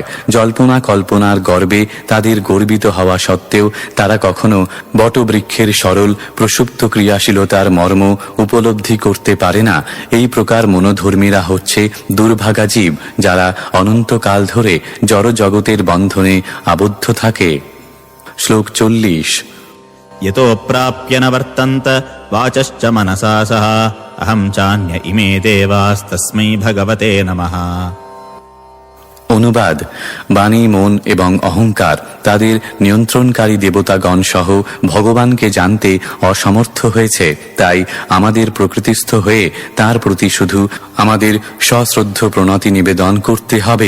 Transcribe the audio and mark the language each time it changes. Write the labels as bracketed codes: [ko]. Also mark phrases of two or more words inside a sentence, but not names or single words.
[bn] জল্পনা কল্পনার গর্বে তাদের গর্বিত হওয়া সত্ত্বেও তারা কখনো বটবৃক্ষের সরল প্রসুপ্ত ক্রিয়াশীলতার মর্ম উপলব্ধি করতে পারে না। এই প্রকার মনোধর্মীরা হচ্ছে দুর্ভাগা জীব, যারা অনন্তকাল ধরে জড় জগতের বন্ধনে আবদ্ধ থাকে। শ্লোক 40। [sa] यतो प्राप्य न वर्तन्त वाचश्च मनसा सह अहं चान्य इमे देवास्तस्मै भगवते नमः। [bn] অনুবাদ: বাণী, মন এবং অহংকার তাদের নিয়ন্ত্রণকারী দেবতাগণ সহ ভগবানকে জানতে অসমর্থ হয়েছে। তাই আমাদের প্রকৃতিস্থ হয়ে তার প্রতি শুধু আমাদের সশ্রদ্ধ প্রণতি নিবেদন করতে হবে।